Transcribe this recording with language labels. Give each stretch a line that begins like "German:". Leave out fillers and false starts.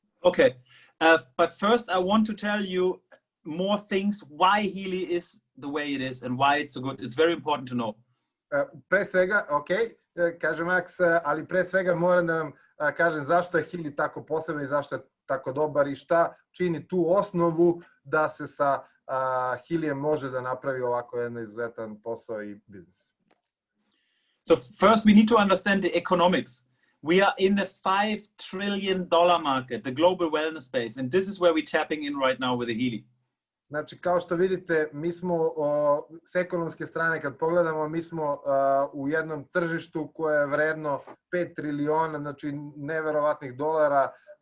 English: Okay, but first I want to tell you more things why Healy is the way it is and why it's so good. It's very important to know.
Serbian: Pre svega, kaže Max, ali pre svega moram da vam kažem zašto je Healy tako posebno i zašto je tako dobar i šta čini tu osnovu da se sa Healyjem može da napravi ovako jedan izuzetan posao i biznis.
English: So first we need to understand the economics. We are in the $5 trillion market, the global wellness space, and this is where we're tapping in right now with the Healy.
Serbian: Znači, kao što vidite, mi smo s ekonomske strane, kad pogledamo, mi smo u jednom tržištu koje je vredno 5 triliona, znači neverovatnih dolara.